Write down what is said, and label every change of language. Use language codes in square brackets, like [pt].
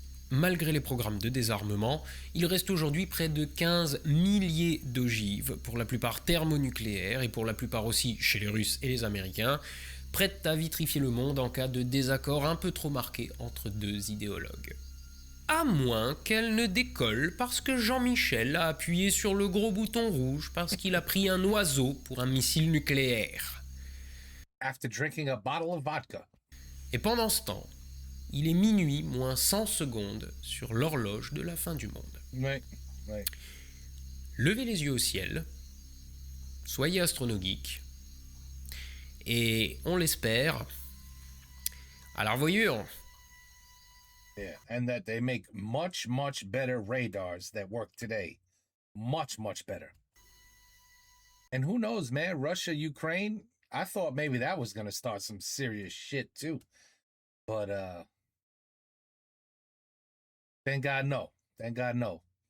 [fr] Malgré les programmes de désarmement, il reste aujourd'hui près de 15 milliers d'ogives, pour la plupart thermonucléaires et pour la plupart aussi chez les Russes et les Américains, prêtes à vitrifier le monde en cas de désaccord un peu trop marqué entre deux idéologues. À moins qu'elle ne décolle parce que Jean-Michel a appuyé sur le gros bouton rouge parce qu'il a pris un oiseau pour un missile nucléaire. [en] After drinking a bottle of vodka. [fr] Et pendant ce temps, il est minuit moins 100 secondes sur l'horloge de la fin du monde. Ouais, ouais. Levez les yeux au ciel, soyez astronogeek, et on l'espère, à la revoyure. [en] Yeah, and that they make much, much better radars that work today. Much, much better. And who knows, man, Russia, Ukraine, I thought maybe that was going to start some serious shit too. But thank God no. Thank God no.